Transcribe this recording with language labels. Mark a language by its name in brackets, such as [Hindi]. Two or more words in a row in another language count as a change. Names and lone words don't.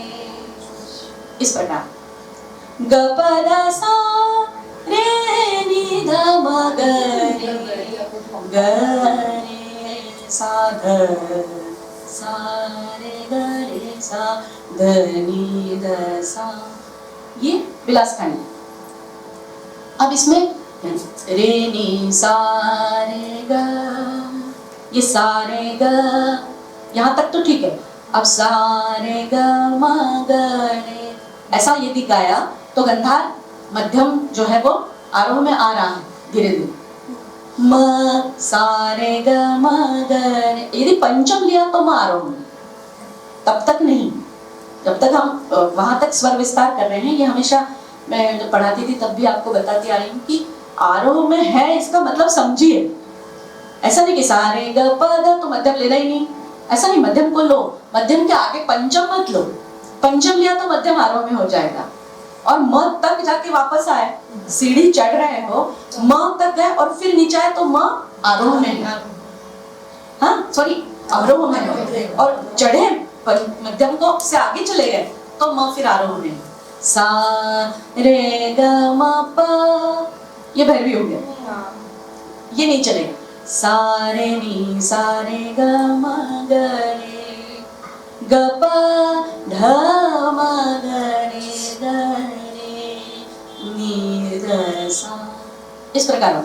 [Hindi] इस प्रकार ग प ध सा रे नि ध म ग रे ग रे सा ध सा रे ग रे सा ध नी ध सा, ये विलासखानी। अब इसमें रे नी सा रे ग, ये सा रे ग, यहाँ तक तो ठीक है। अब सा रे ग म ग रे, ऐसा यदि गाया तो गंधार मध्यम जो है वो आरोह में आ रहा है धीरे धीरे। म सा रे ग म ग रे, यदि पंचम लिया तो म आरोह में, तब तक नहीं। जब तक हम वहां तक स्वर विस्तार कर रहे हैं, ये हमेशा मैं जब पढ़ाती थी तब भी आपको बताती आ रही हूँ कि आरोह में है इसका मतलब समझिए। ऐसा नहीं कि सा रे ग प ग तो मध्यम लेना ही नहीं, ऐसा नहीं। मध्यम को लो, मध्यम के आगे पंचम मत लो। पंचम लिया तो मध्यम आरोह में हो जाएगा। और म तक जाके वापस आए, सीढ़ी चढ़ रहे हो, म तक गए और फिर नीचे आए तो म आरोह में है, हाँ सॉरी अवरोह में है। और चढ़े मध्यम को से आगे चले गए तो म फिर आरोह में है। सा रे ग म प, ये भैरवी हो गया, ये नहीं चलेगा। सा रे नी सा रे ग म ग रे, ग प ध म ग रे ग रे नी ध सा, इस प्रकार होगा।